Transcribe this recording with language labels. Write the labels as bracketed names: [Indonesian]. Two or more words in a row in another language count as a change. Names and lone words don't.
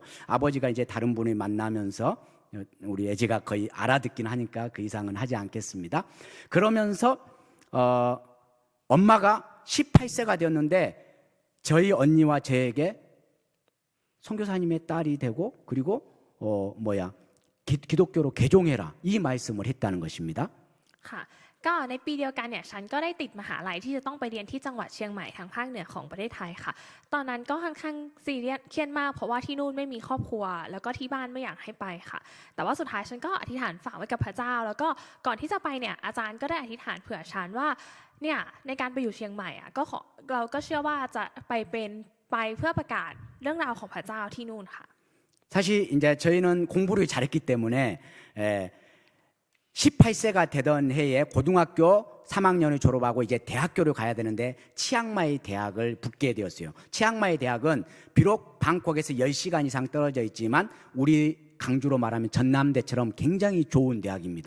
[Korean] 아버지가 이제 다른 분을 만나면서 우리 에지가 거의 알아듣긴 하니까 그 이상은 하지 않겠습니다. 그러면서 엄마가 18세가 되었는데 저희 언니와 저에게 선교사님의 딸이 되고 그리고 기독교로 개종해라 이 말씀을 했다는 것입니다. [Thai] ค่ะก็ในปีเดียวกันเนี่ยฉันก็ได้ติดมหาลัยที่จะต้องไปเรียนที่จังหวัดเชียงใหม่ทางภาคเหนือของประเทศไทยค่ะตอนนั้นก็ค่อนข้างซีเรียสเครียดมากเพราะว่าที่นู่นไม่มีครอบครัวแล้วก็ที่บ้านไม่อยากให้ไปค่ะแต่ว่าสุดท้ายฉันก็อธิษฐานฝากไว้กับพระเจ้าแล้วก็ก่อนที่จะไปเนี่ยอาจารย์ก็ได้อธิษฐานเผื่อฉันว่าเนี่ยในการไปอยู่เชียงใหม่เราก็เชื่อว่าจะไปเพื่อประกาศเรื่องราวของพระเจ้าที่นู่นค่ะ [Korean] 사실 이제 저희는 공부를 잘했기 때문에 18세가 되던 해에 고등학교 3학년을 졸업하고 이제 대학교를 가야 되는데 치앙마이 대학을 붙게 되었어요. 치앙마이 대학은 비록 방콕에서 10시간 이상 떨어져 있지만 우리 강주로 말하면 전남대처럼 굉장히 좋은 대학입니다.